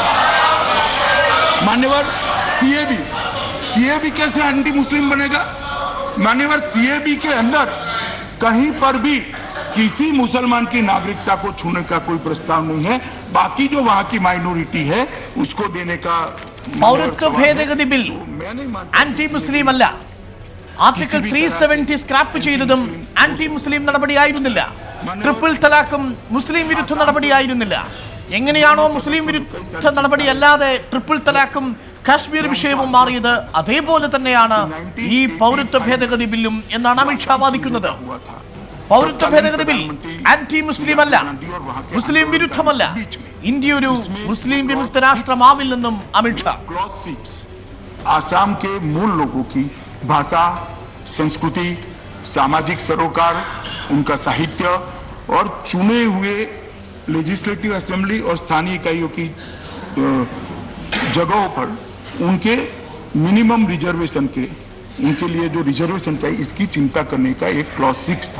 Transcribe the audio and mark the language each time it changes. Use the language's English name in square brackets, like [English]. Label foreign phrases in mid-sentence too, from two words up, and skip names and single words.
[Hindi] मान्यवर सीएबी कैसे एंटी मुस्लिम बनेगा? मान्यवर सीएबी के अंदर कहीं पर भी किसी मुसलमान की नागरिकता को छूने का कोई प्रस्ताव नहीं है. बाकी जो वहां की माइनॉरिटी है उसको देने का [Malayalam] പൗരത്വ ഭേദഗതി ബിൽ ആന്റി മുസ്ലിം അല്ല. ആർട്ടിക്കിൾ 370 സ്ക്രാപ്പ് ചെയ്തതും ആന്റി മുസ്ലിം നടപടിയായിരുന്നില്ല. ട്രിപ്പിൾ തലാഖും മുസ്ലിം വിരുദ്ധ നടപടിയായിരുന്നില്ല. എങ്ങനെയാണോ മുസ്ലിം വിരുദ്ധ നടപടി അല്ലാതെ ട്രിപ്പിൾ തലാഖും കാശ്മീർ വിഷയവും മാറിയത്, അതേപോലെ തന്നെയാണ് ഈ പൗരത്വ ഭേദഗതി ബില്ലും എന്നാണ് അമിത്ഷാ വാദിക്കുന്നത്. പൗരത്വ ഭേദഗതി ബിൽ ആന്റി മുസ്ലിം അല്ല, മുസ്ലിം വിരുദ്ധമല്ല. ഇന്ത്യ ഒരു മുസ്ലിം വിമുക്ത രാഷ്ട്രമാവില്ലെന്നും അമിത്ഷാ. [Hindi] आसाम के मूल लोगों की भाषा, संस्कृति, सामाजिक सरोकार, उनका साहित्य और चुने हुए [English] legislative assembly [Hindi] और स्थानीय इकाइयों की जगहों पर उनके [English] minimum reservation [Hindi] के, उनके लिए जो रिजर्वेशन चाहिए इसकी चिंता करने का एक क्लॉज 6 था.